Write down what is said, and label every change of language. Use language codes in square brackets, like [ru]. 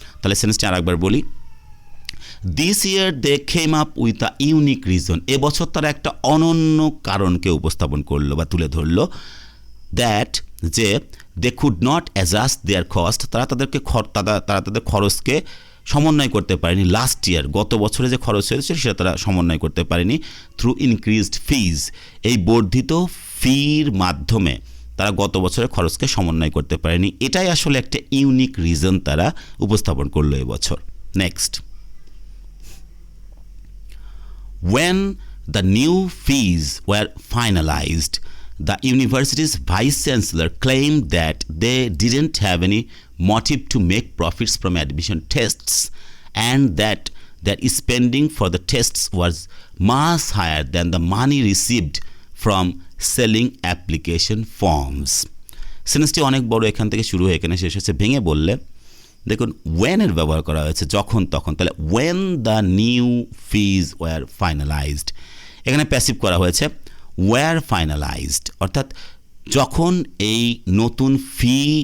[bn] তাহলে সেন্সটি আরেকবার বলি, [en] this year they came up with a unique reason, [bn] এবছর তারা একটা অনন্য কারণকে উপস্থাপন করলো বা তুলে ধরলো, দ্যাট যে [en] they could not adjust their cost, [bn] তারা তাদের খরচকে সমন্বয় করতে পারেনি [en] last year, [bn] গত বছরে যে খরচ হয়েছে সেটা তারা সমন্বয় করতে পারেনি। [en] through increased fees, [bn] এই বর্ধিত ফির মাধ্যমে তারা গত বছরের খরচকে সমন্বয় করতে পারেনি। এটাই আসলে একটা ইউনিক রিজন তারা উপস্থাপন করলো এবছর। [en] Next, when the new fees were finalized, the university's vice chancellor claimed that they didn't have any motive to make profits from admission tests and that their spending for the tests was much higher than the money received from selling application forms. [bn] সেন্টেন্সটি অনেক বড়, এখান থেকে শুরু হয়ে এখানে শেষ হচ্ছে। ভেঙে বললে দেখুন when এর ব্যবহার করা হয়েছে যখন তখন, তাহলে [en] when the new fees were finalized, [bn] এখানে প্যাসিভ করা হয়েছে were finalized, অর্থাৎ যখন এই নতুন ফি